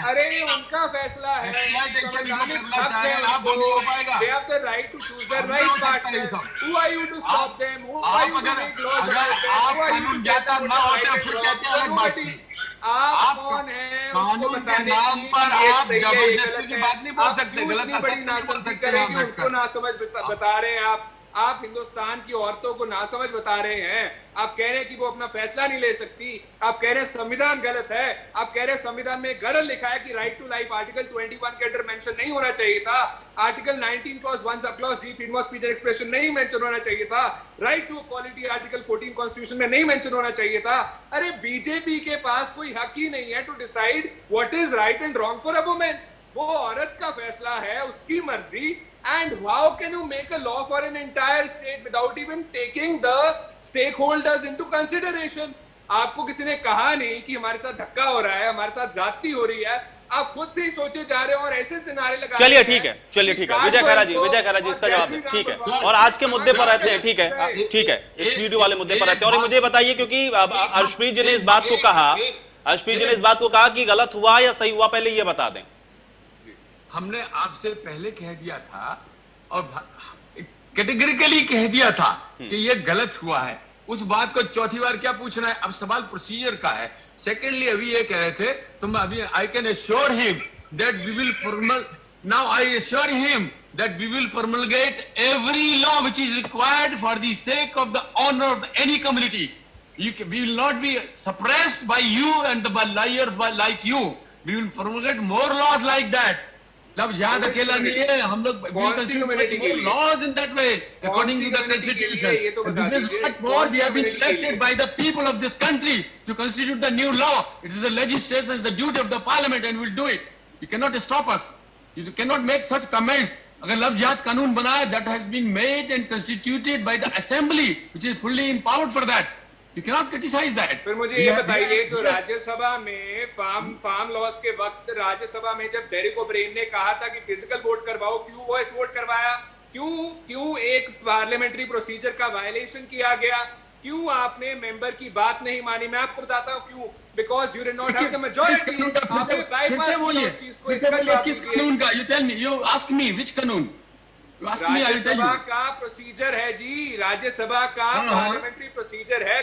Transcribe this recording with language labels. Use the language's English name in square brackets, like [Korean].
[Hindi] अरे उनका फैसला है, संवैधानिक हक है उनको। [English] They have the right to choose their right partner. Who are you to stop them? Who are you to make laws about them? Who are you to get them to right and wrong? Nobody. [Hindi] आप कौन है उसको बताने की आप जबरदस्ती की बात नहीं बोल सकते। गलत इतनी बड़ी नासमझी करेंगे, उनको नासमझ बता रहे हैं आप हिंदुस्तान की औरतों को नासमझ बता रहे हैं। आप कह रहे हैं कि वो अपना फैसला नहीं ले सकती। आप कह रहे हैं संविधान गलत है। आप कह रहे हैं संविधान में गलत लिखा है कि राइट टू लाइफ आर्टिकल 21 के अंदर मेंशन नहीं होना चाहिए था। Article 19 clause 1 sub clause D freedom of speech and expression नहीं मेंशन होना चाहिए था। Right to equality article 14 constitution में नहीं मेंशन होना चाहिए था। अरे बीजेपी के पास कोई हक ही नहीं है [English] To decide what is right and wrong for a women. [Hindi] वो औरत का फैसला है, उसकी मर्जी। [English] And how can you make a law for an entire state without even taking the stakeholders into consideration? [Hindi] आपको किसी ने कहा नहीं कि हमारे साथ धक्का हो रहा है, हमारे साथ जाती हो रही है। आप खुद से ही सोचे जा रहे हो और ऐसे सिनारे लगा। चलिए ठीक है, चलिए ठीक है। विजय खैरा जी इसका जवाब दें। ठीक है, और आज के मुद्दे पर रहते हैं। ठीक है, ठीक है, इस वीडियो वाले मुद्दे पर रहते हैं। और मुझे बताइए, क्योंकि अर्शप्रीत जी ने इस बात को कहा कि गलत हुआ या सही हुआ, पहले ये बता दें। हमने आपसे पहले कह दिया था और कैटेगरिकली कह दिया था कि ये गलत हुआ है। उस बात को चौथी बार क्या पूछना है? अब सवाल प्रोसीजर का है। सेकेंडली अभी ये कह रहे थे तो मैं अभी [English] I can assure him that we will now I assure him that we will promulgate every law which is required for the sake of the honor of any community. We will not be suppressed by you and the liars like you. We will promulgate more laws like that. [Hindi] Love जिहाद अकेला नहीं है, हम लोग [English] laws in that way according to the constitution. This is what more we have been elected by the people of this country to constitute the new law. It is the legislation, the duty of the parliament, and we'll do it. You cannot stop us. You cannot make such comments. [Hindi] अगर love जिहाद कानून बना है, [English] that has been made and constituted by the assembly, which is fully empowered for that. You cannot criticize that. [Hindi] फिर मुझे ये बताइए, जो राज्यसभा में फार्म लॉस के वक्त राज्यसभा में जब डेरिक ओब्रेन ने कहा था कि फिजिकल वोट करवाओ, क्यों वॉइस वोट करवाया? क्यों एक पार्लियामेंट्री प्रोसीजर का वायलेशन किया गया? क्यों आपने मेंबर की बात नहीं मानी? मैं आपको बताता हूँ क्यों। [English] Because you did not have the majority. [Hindi] आपने बाईपास किया उस चीज को। इसका जवाब दीजिए। [English] You tell me, you ask me which कानून? [Hindi] राज्यसभा का प्रोसीजर है जी, राज्यसभा का पार्लियामेंट्री प्रोसीजर है।